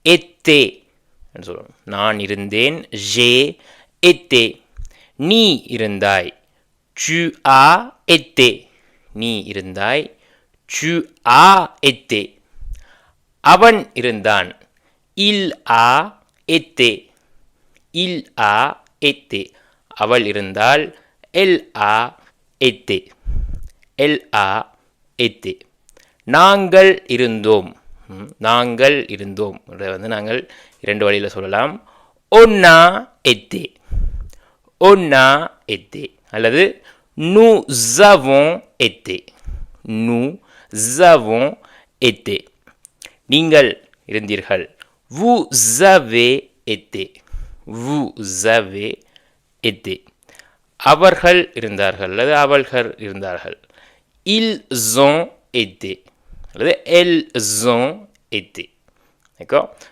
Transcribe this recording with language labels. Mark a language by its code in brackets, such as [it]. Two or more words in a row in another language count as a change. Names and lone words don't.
[ta] été என்று சொல்லுவோம். நான் இருந்தேன். [fr] j'ai été. [ta] நீ இருந்தாய். [fr] tu as été. [ta] நீ இருந்தாய். [fr] tu as été. [ta] அவன் இருந்தான். [fr] il a été. il a été. [ta] அவள் இருந்தாள். [fr] elle a été. elle a été. [ta] நாங்கள் இருந்தோம். நாங்கள் இருந்தோம். நாங்கள் இரண்டு வழியில் சொல்லலாம். [fr] on a été. on a été. அல்லது nous avons été. nous avons été. [ta] நீங்கள் இருந்தீர்கள். [fr] vous avez été. vous avez été. [ta] அவர்கள் இருந்தார்கள் அல்லது அவள்கள் இருந்தார்கள். [fr] ils ont été அல்லது elles ont été. D'accord?